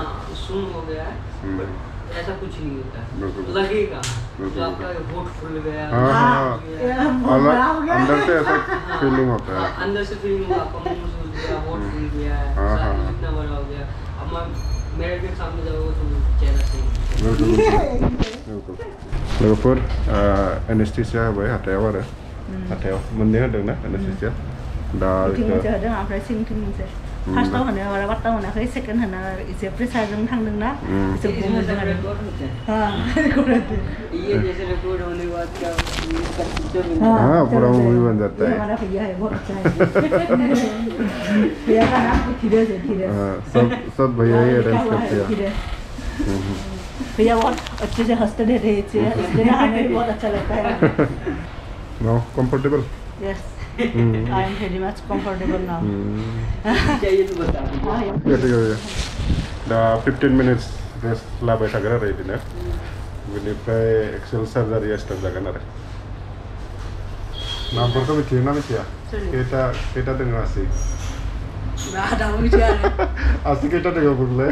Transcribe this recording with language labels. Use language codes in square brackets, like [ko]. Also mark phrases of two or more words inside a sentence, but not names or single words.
[hi] सुन हो गया है ऐसा कुछ नहीं होता है बिल्कुल लगेगा जो आपका होठ फूल गया अंदर से ऐसा फीलिंग होता है अंदर से फीलिंग होगा आपका मुंह सूज गया होठ फूल गया है इतना बड़ा हो गया अब मेरे के सामने जाओगे तो चेहरा सही [brx] लोगोफोर एनेस्थेसिया होबाय हाथायाव आरो हाथायाव मोननै होदोंना एनेस्थेसिया दा मोनसे होदों ओमफ्राय सिंथिं मोनसे फार्स्टआव होनो बारा बाट्टा मोनाखै सेकेन्ड होना एसे प्रेसारजों थांदोंना एसे गम मोनदों आरो [hi] ये जैसे रिकॉर्ड होने के बाद क्या हाँ पूरा मूवी बन जाता है हमारा भैया है बहुत अच्छा है भैया का नाम धीरज है सब भैया ही अरेंज करते हैं भैया बहुत अच्छे से हंसते रहते हैं इसलिए हमें भी बहुत अच्छा लगता है [en] no comfortable यस I am very much comfortable now. [hi] चाहिए तो बता [brx] दा 15 minutes रेस्ट लाबाय थागोन आरो बिदिनो बेनिफ्राय एक्सेल सार्जारिया स्टार्ट जागोन आरो नामफोरखौ मिथियो ना मिथिया खैथा दङ आसि दाबो मिथिया आसि खैथा दङ बुंलाय